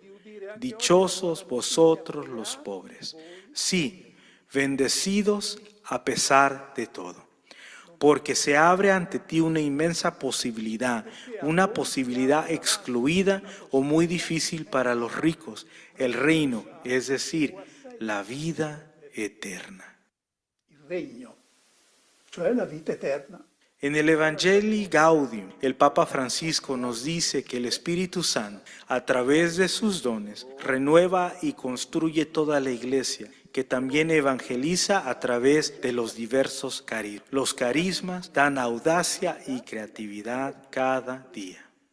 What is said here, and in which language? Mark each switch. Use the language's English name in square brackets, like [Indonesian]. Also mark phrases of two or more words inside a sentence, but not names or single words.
[Spanish] Dichosos vosotros los pobres. Sí, bendecidos a pesar de todo. Porque se abre ante ti una inmensa posibilidad, una posibilidad excluida o muy difícil para los ricos, el reino, es decir, la vida eterna. [Italian] Il regno, cioè la vita eterna. [Spanish] En el Evangelii Gaudium, el Papa Francisco nos dice que el Espíritu Santo, a través de sus dones, renueva y construye toda la Iglesia, que también evangeliza a través de los diversos carismas. Los carismas dan audacia y creatividad cada día.